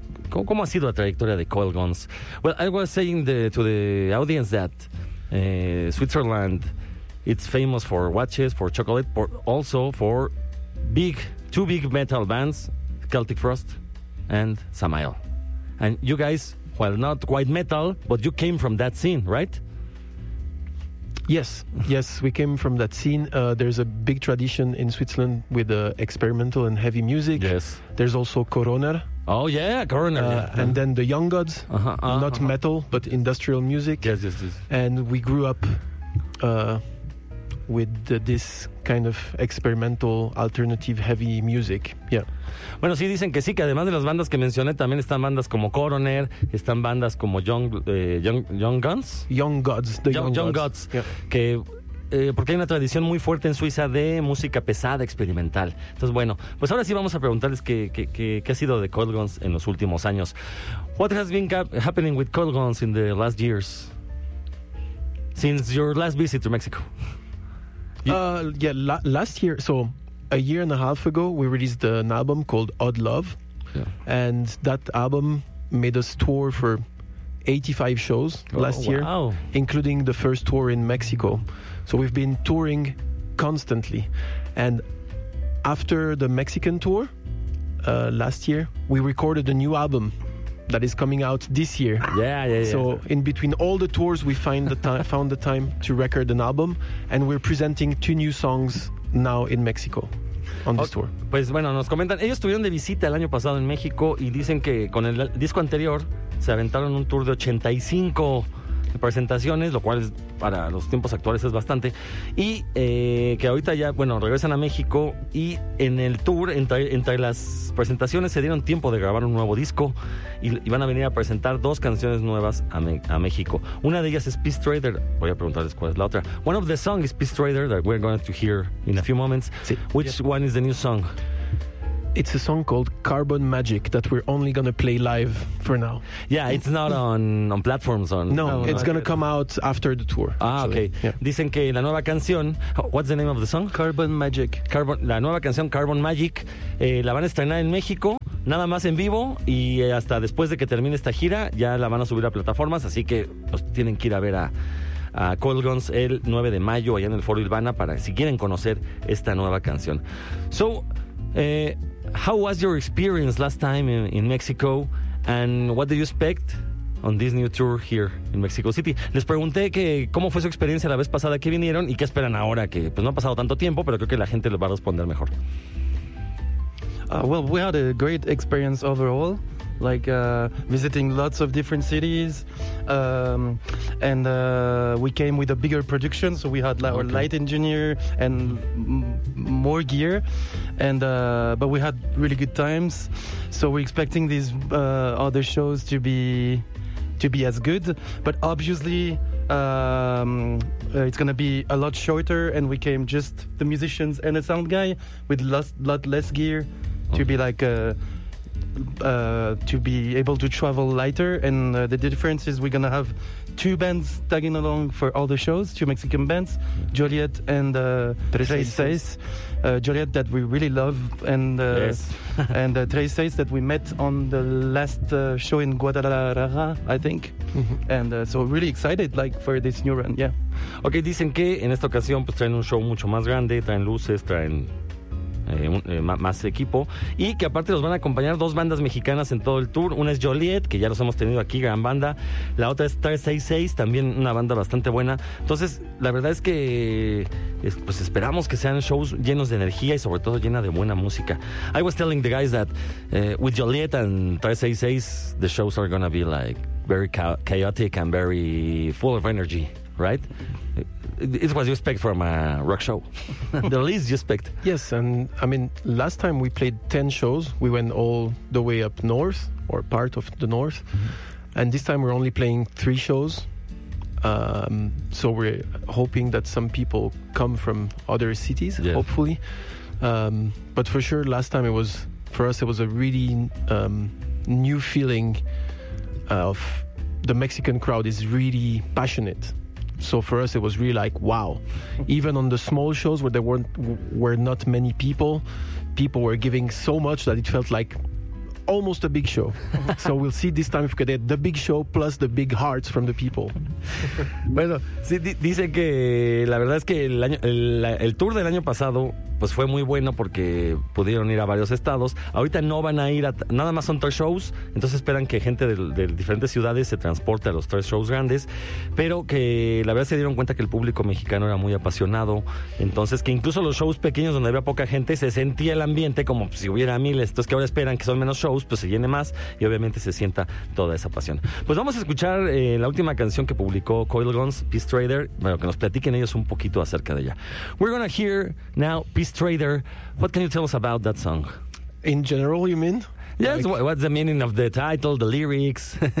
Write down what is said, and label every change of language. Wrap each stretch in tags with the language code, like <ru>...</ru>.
<es>¿Cómo ha sido la trayectoria de Coil Guns?</es> <en>Well, I was saying to the audience that Switzerland, it's famous for watches, for chocolate, but also for two big metal bands, Celtic Frost and Samael. And you guys, well, not quite metal, but you came from that scene, right? Yes, we came from that scene. There's a big tradition in Switzerland with experimental and heavy music. Yes. There's also Corona. Oh yeah, Corona. And then the Young Gods, metal, but industrial music. Yes. And we grew up with this kind of experimental alternative heavy music. Yeah.</en> <es>Bueno, sí dicen que sí, que además de las bandas que mencioné, también están bandas como Coroner, están bandas como Young Guns.</es> <en>Young Gods. Young Gods. Yeah.</en> <es>Porque hay una tradición muy fuerte en Suiza de música pesada experimental. Entonces, bueno, pues ahora sí vamos a preguntarles qué ha sido de Cold Guns en los últimos años.</es> <en>What has been happening with Cold Guns in the last years? Since your last visit to Mexico. Last year, so a year and a half ago, we released an album called Odd Love. Yeah. And that album made us tour for 85 shows last year. Wow. Including the first tour in Mexico. So we've been touring constantly. And after the Mexican tour last year, we recorded a new album that is coming out this year. Yeah. So in between all the tours, we found the time to record an album. And we're presenting two new songs now in Mexico on this tour.</en> <es>Pues bueno, nos comentan. Ellos estuvieron de visita el año pasado en México y dicen que con el disco anterior se aventaron un tour de 85 presentaciones, lo cual es, para los tiempos actuales es bastante, y que ahorita ya, bueno, regresan a México y en el tour, entre las presentaciones, se dieron tiempo de grabar un nuevo disco y van a venir a presentar dos canciones nuevas a México. Una de ellas es Peace Trader. Voy a preguntarles cuál es la otra.</es> <en>One of the songs is Peace Trader that we're going to hear in a few moments.</en> <es>Sí.</es> <en>Which one is the new song? It's a song called Carbon Magic that we're only going to play live for now. Yeah, it's not on platforms. It's going to come out after the tour. Ah, actually. Okay. Yeah.</en> <es>Dicen que la nueva canción,</es> <en>what's the name of the song? Carbon Magic.</en> <es>La nueva canción Carbon Magic la van a estrenar en México, nada más en vivo, y hasta después de que termine esta gira ya la van a subir a plataformas, así que pues, tienen que ir a ver a Cold Guns el 9 de mayo allá en el Foro Ilvana para si quieren conocer esta nueva canción.</es> <en>So, how was your experience last time in Mexico, and what do you expect on this new tour here in Mexico City?</en> <es>Les pregunté que cómo fue su experiencia la vez pasada que vinieron y qué esperan ahora, que pues no ha pasado tanto tiempo, pero creo que la gente lo va a responder mejor.</es> <en>Well, we had a great experience overall, like visiting lots of different cities, and we came with a bigger production, so we had our light engineer and more gear, but we had really good times, so we're expecting these other shows to be as good, but obviously it's gonna be a lot shorter, and we came just the musicians and a sound guy with lot less gear. To be like to be able to travel lighter, and the difference is we're gonna have two bands tagging along for all the shows, two Mexican bands, yeah. Joliet and Tres Seis. Joliet that we really love, and yes. and Tres Seis that we met on the last show in Guadalajara, I think. And so really excited like for this new run, yeah.</en> <es>Okay, dicen que en esta ocasión pues traen un show mucho más grande, traen luces, traen más equipo, y que aparte los van a acompañar dos bandas mexicanas en todo el tour. Una es Joliet, que ya los hemos tenido aquí, gran banda. La otra es 366, también una banda bastante buena. Entonces, la verdad es que pues esperamos que sean shows llenos de energía y sobre todo llena de buena música.</es> <en>I was telling the guys that with Joliet and 366, the shows are gonna be like very chaotic and very full of energy, right? It's what you expect from a rock show. The least you expect. Yes, and I mean, last time we played 10 shows, we went all the way up north, or part of the north, and this time we're only playing 3 shows. So we're hoping that some people come from other cities, yeah. Hopefully. But for sure, last time it was a really new feeling of the Mexican crowd is really passionate. So for us, it was really like, wow. Even on the small shows where there were not many people, people were giving so much that it felt like almost a big show. So we'll see this time if we could get the big show plus the big hearts from the people.</en> <es>Bueno, sí, dice que la verdad es que el tour del año pasado pues fue muy bueno porque pudieron ir a varios estados. Ahorita no van a ir a... Nada más son tres shows, entonces esperan que gente de diferentes ciudades se transporte a los tres shows grandes, pero que la verdad se dieron cuenta que el público mexicano era muy apasionado, entonces que incluso los shows pequeños donde había poca gente se sentía el ambiente como si hubiera miles. Entonces que ahora esperan que son menos shows, pues se llene más y obviamente se sienta toda esa pasión. Pues vamos a escuchar la última canción que publicó Coil Guns, Peace Trader, bueno, que nos platiquen ellos un poquito acerca de ella.</es> <en>We're gonna hear now Peace Trader. What can you tell us about that song? In general, you mean? Yes, like, what's the meaning of the title, the lyrics?</en>